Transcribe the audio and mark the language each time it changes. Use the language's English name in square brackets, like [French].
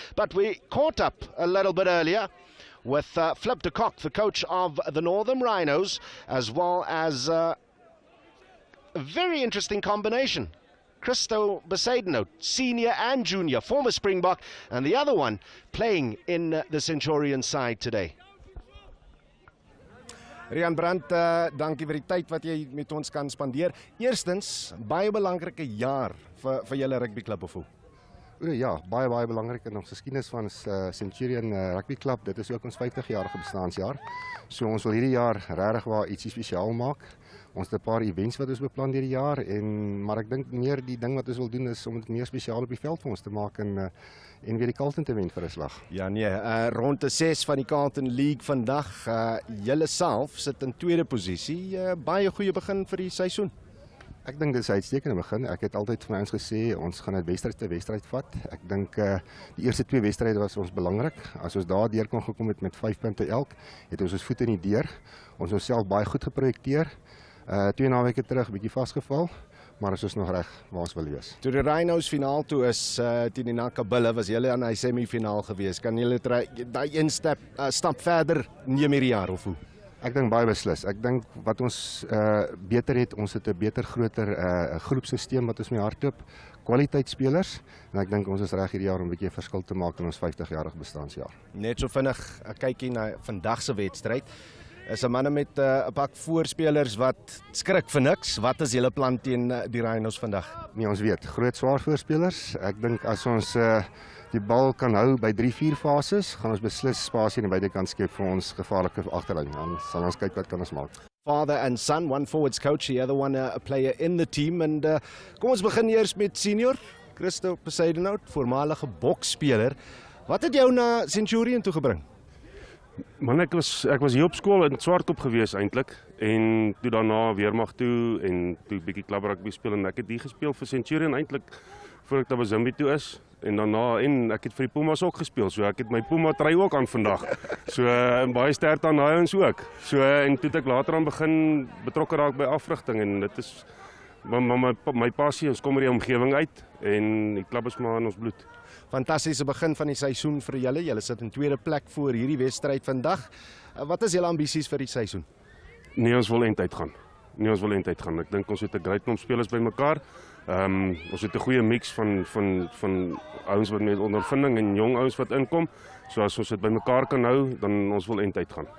[English] But we caught up a little bit earlier with Flip de Kock, the coach of the Northam Rhinos, as well as a very interesting combination. Christo Besaidenout, senior and junior, former Springbok, and the other one playing in the Centurion side today. [Afrikaans] Rian Brandt, dankie vir die tyd wat jy met ons kan spandeer. Eerstens, baie belangrike jaar vir julle rugbyklub of hoe? Ja, baie belangrik in ons geskiedenis van Centurion Rugby Club. Dit is ook ons 50-jarige bestaanjaar. So ons wil hierdie jaar regtig waar ietsie spesiaal maak. Ons het 'n paar events wat ons beplan hierdie jaar, maar ek dink meer die ding wat ons wil doen is om dit meer spesiaal op die veld vir ons te maak en weer die Carlton te wen vir 'n slag. Ja nee, ronde 6 van die Carlton League vandag. Julle self sit in tweede posisie. Baie goeie begin vir die seisoen. Ek dink dit is 'n uitstekende begin. Ek het altyd vir ons gesê ons gaan dit wedstryd te wedstryd vat. Ek dink die eerste 2 wedstryde was ons belangrik. As ons daar deur kon gekom het met 5 punte elk, het ons voet in die deur. Ons onsself baie goed geprojekteer. 2 naweke terug 'n bietjie vasgeval, maar ons is nog reg waar ons wil wees. Toe die Rhinos finaal toe is teen die Naka Bulla, was julle aan 'n semifinaal gewees. Kan julle daai een stap verder neem hierdie jaar of hoe? Ek dink baie beslis. Ek dink wat ons beter het, ons het 'n beter, groter groepsisteem wat ons mee hardloop, kwaliteitspelers, en ek dink ons is reg hierdie jaar om 'n bietjie 'n verskil te maak in ons 50-jarige bestaanjaar. Net so vinnig 'n kykie na vandag se wedstryd. Is 'n manne met 'n pak voorspelers wat skrik vir niks. Wat is julle plan teen die Rhinos vandag? Nee, ons weet, groot swaar voorspelers. Ek dink as ons die bal kan hou by 3-4 fases, gaan ons beslis spasie aan die buitekant skep vir ons gevaarlike agterlyn. Dan sal ons kyk wat kan ons maak. [English] Father and son, one forwards coach, the other one a player in the team. [Afrikaans] And kom ons begin eers met senior Christo Besaidenout, voormalige boksspeler. Wat het jou na Centurion toe gebring? Man, ek was hier op skool in Swartkop gewees eintlik, en toe daarna weermag toe en toe bietjie klub rugby speel, en ek het hier gespeel vir Centurion eintlik voor ek Tabazimbi toe is, en daarna ek het vir die Pumas ook gespeel, so ek het my Puma trui ook aan vandag. So en baie sterkte aan daai ons ook. So en toe het ek later aan begin betrokke raak by afrigting, en dit is my passie. Ons kom uit die omgewing uit en die klub is maar in ons bloed. Fantastiese begin van die seisoen vir julle. Julle sit in tweede plek voor hierdie wedstryd vandag. Wat is julle ambisies vir die seisoen? Nee, ons wil eindtyd gaan. Ek dink ons het 'n great klomp spelers bymekaar. Ons het 'n goeie mix van ouens wat met ondervinding en jong ouens wat inkom. So as ons dit bymekaar kan hou, dan ons wil eindtyd gaan.